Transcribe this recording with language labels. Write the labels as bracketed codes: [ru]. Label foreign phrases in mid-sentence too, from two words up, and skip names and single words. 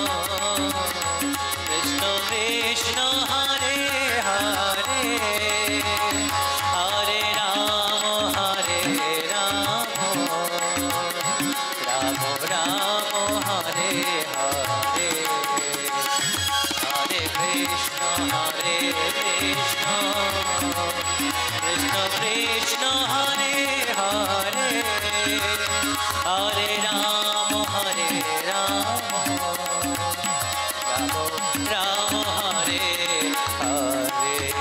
[sa] কৃষ্ণ হরে হরে হরে রাম রাম রাম হরে হরে হরে কৃষ্ণ কৃষ্ণ কৃষ্ণ হরে হরে হরে রাম রাম হরে হরে